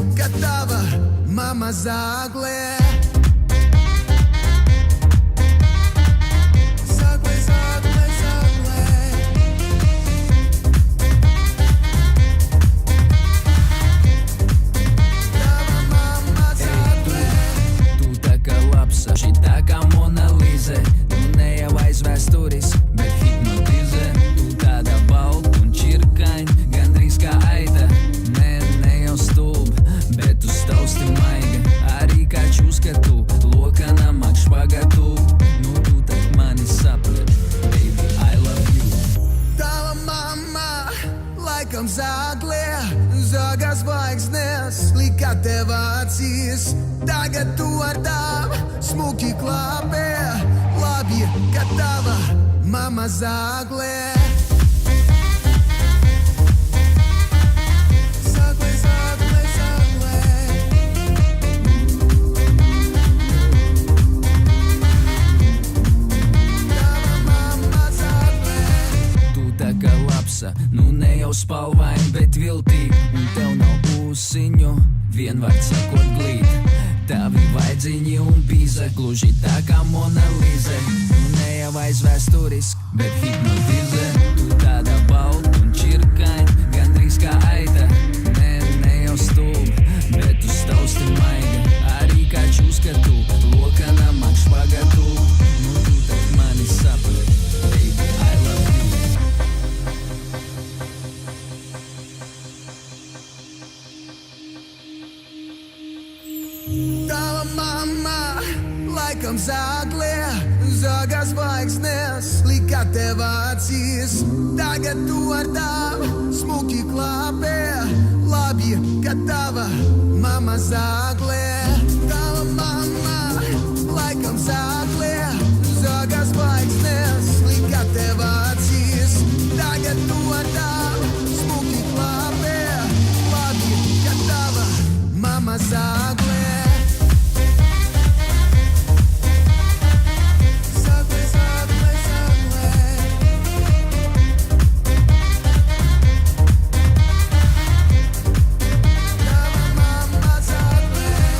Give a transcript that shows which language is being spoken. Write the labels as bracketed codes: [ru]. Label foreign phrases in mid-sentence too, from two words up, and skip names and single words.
[lv] tava mama zāgle. Zāgle, zāgle, zāgle. Tava mama zāgle. Tu tā kā lapsa, šī tā kā Mona Līze. Tu ne jau aiz vēstures, bet hipnotizē. Tu tāda balta un čirkaņa, gandrīz kā aita. Ne jau stulba, bet tu stausti maiga. Arī kā čuskatu, lokana mak špagatu. Nu tu tak mani saprati, [en] baby, I love you. [lv] Tava mama laikam zāgle, zāga zvaigznes, lika tev acīs. Tagad tu ar tām smuki klāpē, labi, ka tava mama zāgle. Zāgle, zāgle, zāgle. Tava mama zāgle. Tu tā kā lapsa, nu ne jau spalvaini, bet viltīgi. Un tev nav ūsiņu, vienvārds sakot glīt. Tavi vaidziņi un bīza, gluži tā kā Mona Līze. Nu ne jau aiz vēstures, bet hipnotizē. Tu tāda balta un čirkaņa, gandrīz kā aita. Ne jau stulba, bet tu stausti maiga. Arī kā čuskatu, lokana mak špagatu. Nu tu tak mani saprati, [en] baby, I love you. [lv] Tava mama laikam zāgle, zāga zvaigznes, lika tev acīs. Tagad tu ar tām smuki klāpē, labi, ka tava mama zāgle. Tava mama laikam zāgle, zāga zvaigznes, lika tev acīs. Tagad tu ar tām smuki klāpē, labi, ka tava mama zāgle. Zāgle, zāgle, zāgle. Tava mama zāgle.